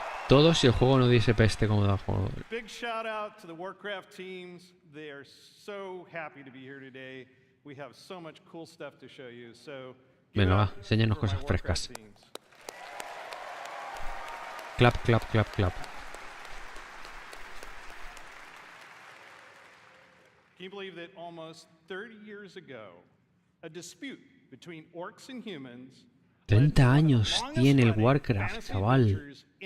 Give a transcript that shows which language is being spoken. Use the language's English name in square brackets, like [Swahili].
[Spanish] Todos si el juego no diese peste como da juego. [English] Big shout out to the Warcraft teams. They are so happy to be here today. We have so much cool stuff to show you. So [Spanish] venga, va, enséñanos cosas frescas. [English] Clap, clap, clap, clap. Can you believe that almost 30 years ago, a dispute between orcs and humans [Spanish] 30 años tiene el Warcraft, chaval.